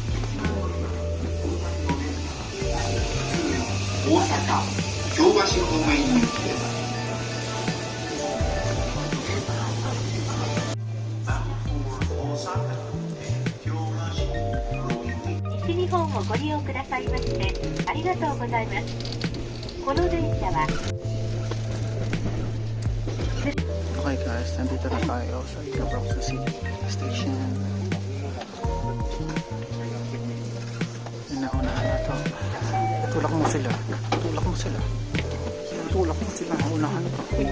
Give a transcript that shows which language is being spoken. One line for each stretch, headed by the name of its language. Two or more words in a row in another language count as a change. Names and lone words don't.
Japanese: 大阪京橋方面行きです。西日本をご利用くださいましてありがとうございます。この電車は
English: Okay guys,
Filipino: nandito na tayo sa Universal City Station. Unahan na to. Tulak mo sila. Unahan pa.